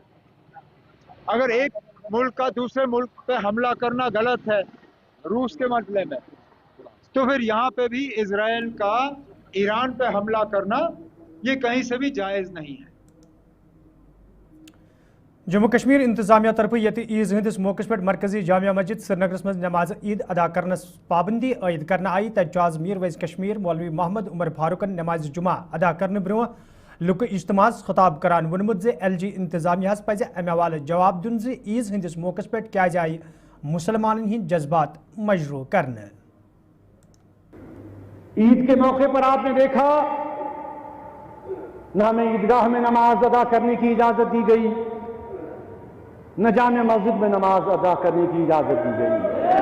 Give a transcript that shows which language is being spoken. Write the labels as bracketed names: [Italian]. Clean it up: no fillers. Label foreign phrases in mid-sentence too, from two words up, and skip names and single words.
[Urdu] اگر ایک ملک کا دوسرے ملک پہ حملہ کرنا غلط ہے روس کے مسئلے میں، تو پھر یہاں پہ بھی اسرائیل کا ایران پہ حملہ کرنا یہ کہیں سے بھی جائز نہیں ہے۔ [Kashmiri] جموں کشمیر انتظامیہ طرف یت عیز ہندس موقع پہ مرکزی جامع مسجد سری نگرس مز نماز عید ادا کرنس پابندی عائد کرنا آئی، تتہ آز میر ویز کشمیر مولوی محمد عمر فاروقن نماز جمعہ ادا کرنے برو لک اجتماع خطاب کران ونمت زِ ایل جی انتظامیہ پزِ امہ حوالہ جواب دن زِ عیز ہندس موقع پہ کیازِ آئی مسلمانن ہند جذبات مجروح کرنے۔ [Urdu] عید کے موقع پر آپ نے دیکھا نہ ہمیں عیدگاہ میں نماز ادا کرنے کی اجازت دی گئی، نہ جامع مسجد میں نماز ادا کرنے کی اجازت دی گئی۔